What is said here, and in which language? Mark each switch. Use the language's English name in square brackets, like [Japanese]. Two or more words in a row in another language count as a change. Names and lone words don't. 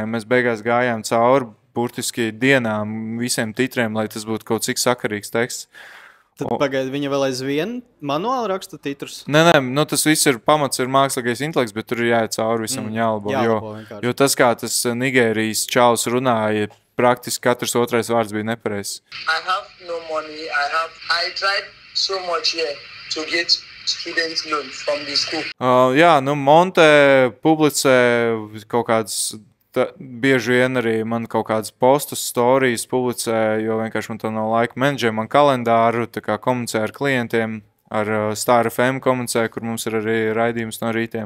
[Latvian] Mēs beigās gājām cauri burtiski dienām visiem titriem, lai tas būtu kaut cik sakarīgs teksts. Tad pagaidi, viņa vēl aizvien manuāli raksta titrus? Nē, nu tas viss ir pamats, ir mākslīgais intelekts, bet tur ir jāiet cauri visam un jālabo. Jo tas, kā tas Nigērijas čalis runāja, praktiski katrs otrais vārds bija nepareizs. [English] I have no money. I tried so much here to get student loan from the school. [Latvian] Jā, nu Monte publicē kaut kādas, bieži vien arī man kaut kādas postus, storijas publicē, jo vienkārši man to nav laika menedžē, man kalendāru, tā kā komunicē ar klientiem, ar Star FM komunicē, kur mums ir arī raidījums no rītiem.